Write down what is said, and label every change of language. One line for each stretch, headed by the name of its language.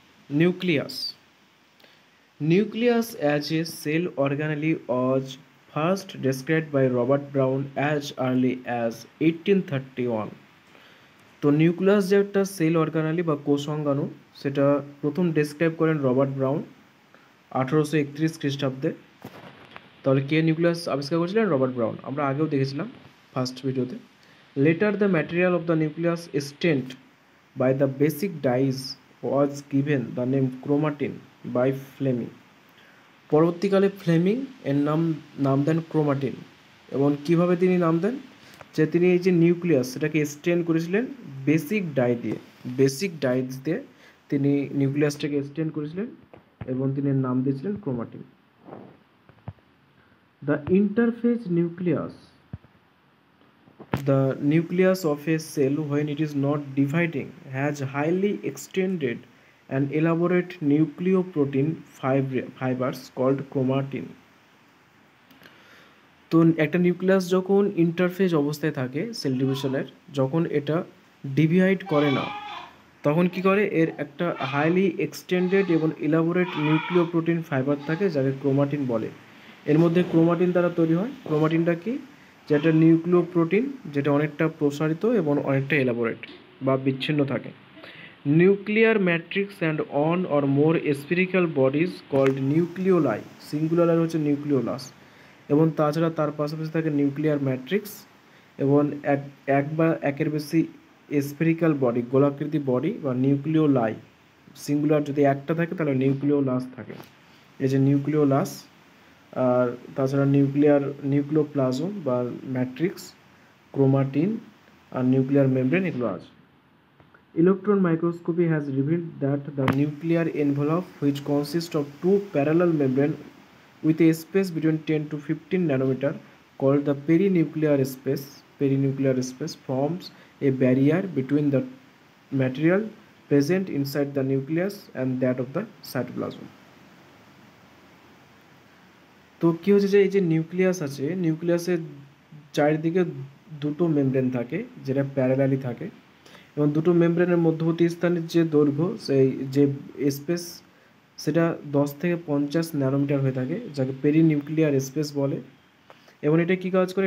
English: Nucleus nucleus as a cell organelle was first described by Robert Brown as early as 1831।
Bangla: তো nucleus যে একটা sell organelle বা কোষাঙ্গাণু, সেটা প্রথম ডেসক্রাইব করেন রবার্ট ব্রাউন 1831 খ্রিস্টাব্দে। তাহলে কে নিউক্লিয়াস আবিষ্কার করেছিলেন? Robert brown. আমরা আগেও দেখেছিলাম ফার্স্ট ভিডিওতে।
English: Later the material of the nucleus stained by the basic dyes was given the name chromatin by Fleming।
Bangla: পরবর্তীকালে ফ্লেমিং এর নাম দেন ক্রোমাটিন। এবং কিভাবে তিনি নাম দেন? যে তিনি এই যে নিউক্লিয়াস সেটাকে স্টেন করেছিলেন বেসিক ডাইস দিয়ে তিনি নিউক্লিয়াসটাকে স্টেন করেছিলেন এবং তিনি নাম দিয়েছিলেন chromatin.
English: The interphase nucleus, the nucleus of a cell when it is not dividing has highly extended and elaborate nucleoprotein fibers called chromatin।
Bangla: তো একটা নিউক্লিয়াস যখন ইন্টারফেজ অবস্থায় থাকে সেল ডিভিশনের, যখন এটা ডিভাইড করে না, তখন কি করে? এর একটা হাইলি এক্সটেন্ডেড এবং ইলাবোরেট নিউক্লিওপ্রোটিন ফাইবার থাকে যাকে ক্রোমাটিন বলে। এর মধ্যে ক্রোমাটিন দ্বারা তৈরি হয়। ক্রোমাটিনটা কি? যেটা নিউক্লিওপ্রোটিন, যেটা অনেকটা প্রসারিত এবং অনেকটা এলাবোরেট বা বিচ্ছিন্ন থাকে।
English: Nuclear matrix and one or more spherical bodies called nucleoli, singular হচ্ছে nucleolus.
Bangla: এবং তাছাড়া তার পাশাপাশি থাকে নিউক্লিয়ার ম্যাট্রিক্স এবং এক বা একের বেশি স্ফেরিক্যাল বডি, গোলাকৃতি বডি বা নিউক্লিওলাই। সিঙ্গুলার যদি একটা থাকে তাহলে নিউক্লিওলাস থাকে। এই যে নিউক্লিওলাস, আর তাছাড়া নিউক্লিওপ্লাজম বা ম্যাট্রিক্স, ক্রোমাটিন আর নিউক্লিয়ার মেমব্রেন, এগুলো আছে।
English: Electron microscopy has revealed that the nuclear envelope, which consists of two parallel membranes with a space between 10 to 15 nanometer called the perinuclear space, forms a barrier between the material present inside the nucleus and that of the cytoplasm।
Bangla: তো কী হচ্ছে যে এই যে nucleus আছে, নিউক্লিয়াসের চারিদিকে দুটো membrane থাকে যেটা প্যারালালি থাকে, এবং দুটো মেমব্রেনের মধ্যবর্তী স্থানের যে দৈর্ঘ্য, সেই যে স্পেস, সেটা 10 থেকে 50 ন্যানোমিটার হয়ে থাকে, যাকে পেরিনিউক্লিয়ার স্পেস বলে। এবং এটা কী কাজ করে?